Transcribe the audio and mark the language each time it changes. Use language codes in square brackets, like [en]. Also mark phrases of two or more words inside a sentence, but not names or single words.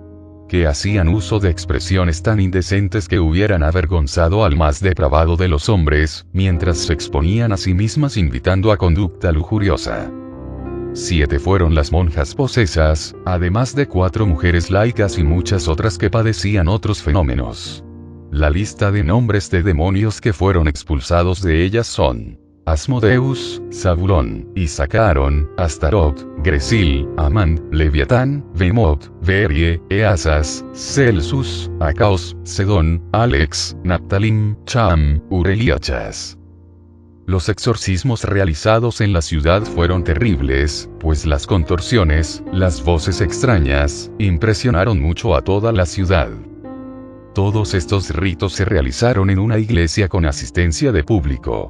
[es] Que hacían uso de expresiones tan indecentes que hubieran avergonzado al más depravado de los hombres, mientras se exponían a sí mismas invitando a conducta lujuriosa. 7 fueron las monjas posesas, además de 4 mujeres laicas y muchas otras que padecían otros fenómenos. La lista de nombres de demonios que fueron expulsados de ellas son Asmodeus, Zabulón, Isacaron, Astarot, Gresil, Amán, Leviatán, Behemoth, Berie, Easas, Celsus, Acaos, Sedón, Alex, Naptalim, Cham, Ureliachas. Los exorcismos realizados en la ciudad fueron terribles, pues las contorsiones, las voces extrañas, impresionaron mucho a toda la ciudad. Todos estos ritos se realizaron en una iglesia con asistencia de público.